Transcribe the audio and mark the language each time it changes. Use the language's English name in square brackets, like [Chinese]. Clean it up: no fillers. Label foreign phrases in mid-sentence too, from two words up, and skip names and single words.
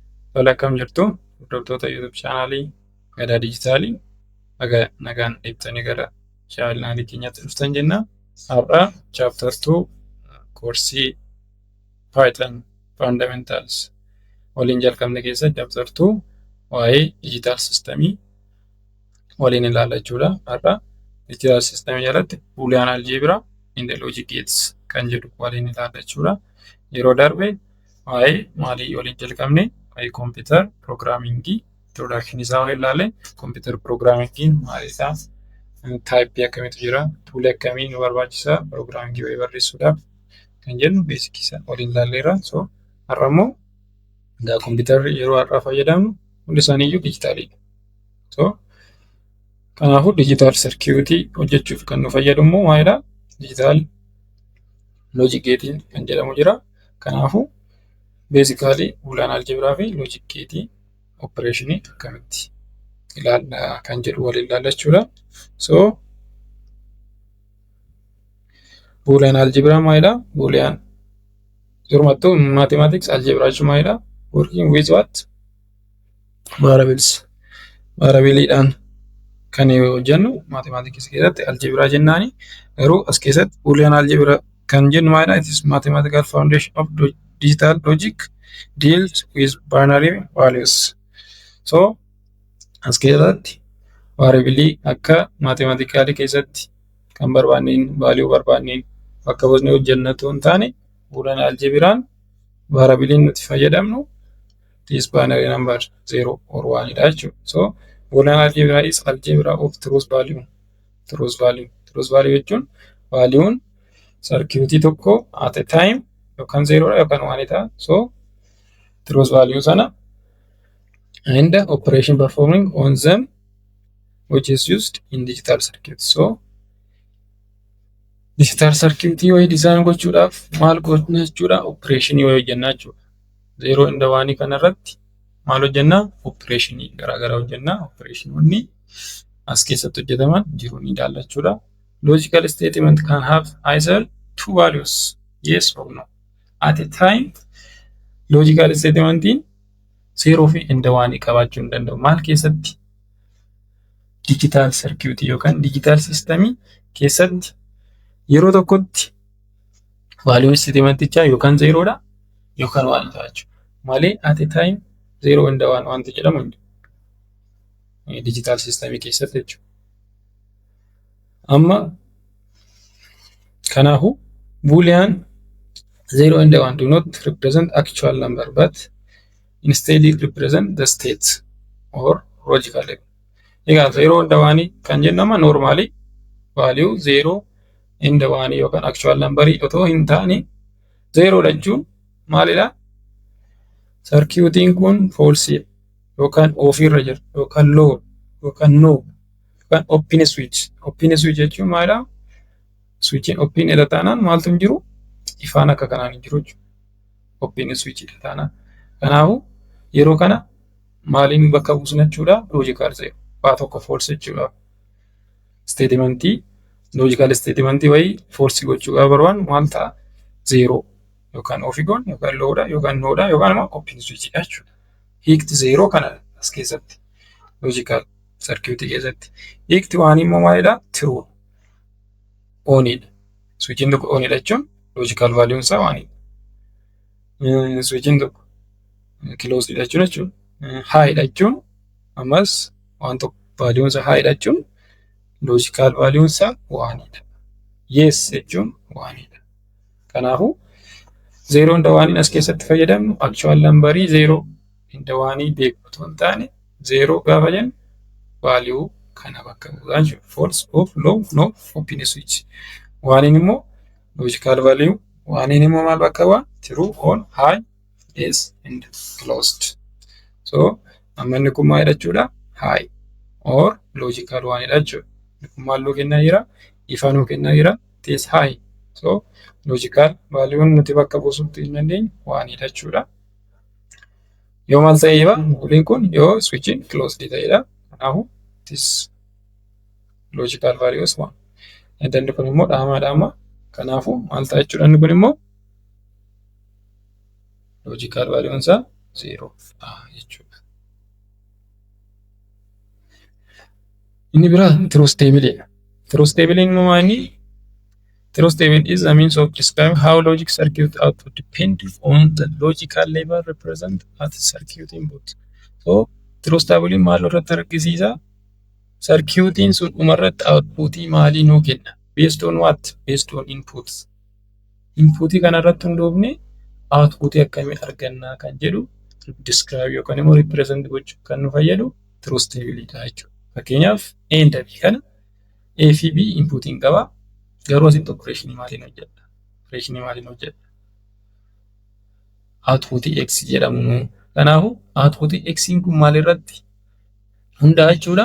[Oromo] Tola, akkam jirtu hordoftoota YouTube chaanaalii Gadaa Dijitaalii nagaan ibsanii gara chaanaalii keenyaatti dhuftan jenna. Har'a chaaptar 2 koorsii Python Fundamentals waliin jalqabne keessa chaaptar 2 waa'ee [English] digital systemii [Oromo] waliin ilaalla jechuudha. Har'a [English] digital systemii [Oromo] jalatti [English] Boolean algebra in the logic gates [Oromo] kan jedhu waliin ilaalla jechuudha. Yeroo darbe waa'ee maalii waliin jalqabne waa'ee [English] computer programming introduction [Oromo] isaa waliin ilaalle [English] computer programming [Oromo] maalidha, type akkamiitu jira, tool akkamii nu barbaachisa programming wayii barreessuudhaaf kan jennu basic isaa waliin ilaalleerra. So har'a immoo computerri yeroo har'aa fayyadamnu hundi isaaniiyyuu dijitaalidha. So kanaafuu [English] digital circuit [Oromo] hojjechuuf kan nu fayyadu immoo maalidha, [English] digital logic gate [Oromo] kan jedhamu jira. Kanaafuu basically [English] Boolean algebra [Oromo] fi [English] logic gate operation [Oromo] akkamitti ilaalla kan jedhu waliin ilaalla jechuudha. So [English] Boolean algebra [Oromo] maalidha? Boolean yeroo [English] mathematics algebra [Oromo] jechuun maalidha? [English] Working with what? Variables. [Oromo] Variableedhaan kan hojjennu mathematics keessatti algebra jennaani. Garuu as keessatti [English] Boolean algebra [Oromo] kan jennu maalidha? [English] It is mathematical foundation of digital logic deals with binary values. [Oromo] So as keessatti variable akka mathematically keessatti kan barbaanneen value barbaanneen bakka buusnee hojjennatu hin taane [English] Boolean algebraan [Oromo] variable nuti fayyadamnu [English] this binary number 0 or 1 [Oromo] dha jechuudha. [English] So Boolean algebra is algebra of truth value. Truth value [Oromo] jechuun value'n circuit tokko [English] at a time [Oromo] yookaan 0 dha yookaan 1 dha. [English] So truth value sana and the operation performing on them which is used in digital circuits. [Oromo] So [English] digital circuit [Oromo] way design gochuudhaaf maal gochuu jechuudha, operation way hojjennaa jechuudha. [English] 0 and 1 [Oromo] kanarratti maal hojjennaa, operation garaagaraa hojjennaa. Operationonni as keessatti hojjetaman jiru ni ilaalla jechuudha. [English] Logical statement can have either two values, yes or no. At a time logical statement [Oromo] 0 fi and 1 qabaachuu hin danda'u. Maal keessatti? [English] Digital circuit [Oromo] yookaan [English] digital system [Oromo] keessatti yeroo tokkotti value statementichaa yookaan 0 dha yookaan 1 dha jechuudha. Malee [English] at a time 0 and 1 [Oromo] wanta jedhamu [English] digital system [Oromo] keessatti jechuudha. Amma kanaafuu [English] Boolean 0 and 1 do not represent actual number but instead it represent the state or logical level. [Oromo] Egaa [English] 0 and 1 [Oromo] kan jennamu [English] normally value 0 and 1 [Oromo] yookaan [English] actual number [Oromo] otoo hin taane 0 jechuun maalidha? Circuitiin kun false yookaan off irra jira yookaan low yookaan no yookaan [English] open switch. Open switch [Oromo] jechuun maalidha? Switchiin open irra taanaan maaltu hin jiru? Ifaan akka kanaan hin jiru jechuudha. [English] Open switch [Oromo] irra taanaan. Kanaafuu yeroo kana maaliin bakka buusna jechuudha? [English] Logical zero. [Oromo] Waa tokko false jechuudha. [English] Statement logical statement [Oromo] wayii false gochuu barbaannu maal ta'a? 0 yookaan off goon yookaan low dha yookaan no dha yookaan immoo [English] open switch [Oromo] dha jechuudha. Hiikti 0 kana as keessatti [English] logical circuit [Oromo] keessatti. Hiikti 1 immoo maalidha? True. Onidha. Switchiin tokko onidha jechuun [English] logical value [Oromo] isaa 1. Switchiin tokko closed dha jechuudha. High dha jechuun ammas waan tokko value isaa high dha jechuun [English] logical value [Oromo] isaa 1 dha. Yes jechuun 1 dha. Kanaafuu [English] 0 and 1 [Oromo] as keessatti fayyadamnu [English] actual number 0 and 1 [Oromo] beeku otoo hin taane 0 gaafa jennu value kana bakka bu'aa jechuudha. [English] False, off, low, no, open switch. [Oromo] 1 immoo [English] logical value 1 [Oromo] immoo maal bakka bu'aa? [English] True, on, high, yes and closed. [Oromo] So amma inni kun maal jechuudha? [English] High or logical 1 [Oromo] dha jechuudha. Kun maal nuu kennaa jira? Ifa nuu kennaa jira. [English] It is high. So logical value [Oromo] nuti bakka buusuutti hin dandeenye 1 dha jechuudha. Yoo maal ta'eefa Boolean kun yoo switchiin closed ta'edha. [English] Kanaafuu it is logical value is 1. [Oromo] Inni kun immoo dhaamaadhaama. Kanaafuu maal ta'a jechuudha? Inni kun immoo [English] logical value [Oromo] isaa 0 jechuudha. Inni biraa [English] truth table. Truth table [Oromo] immoo inni [English] truth table is a means of describing how logic circuit output depends on the logical level represented at circuit input. [Oromo] So [English] truth table [Oromo] maal irratti argisiisa? Circuitiin sun dhumarratti outputii maalii nuu kenna? [English] Based on what? Based on inputs. [Oromo] Inputii kanarratti hundoofne outputii akkamii argannaa kan jedhu describe yookaan immoo represent gochuuf kan nu fayyadu [English] truth table [Oromo] dha jechuudha. Fakkeenyaaf [English] A and B [Oromo] kana A fi B inputiin qaba. Garuu asitti opereeshinii maaliin hojjedha? Opereeshinii maaliin hojjedha? Outputii X jedhamu. Kanaafuu outputii X kun maalirratti hundaa'a jechuudha?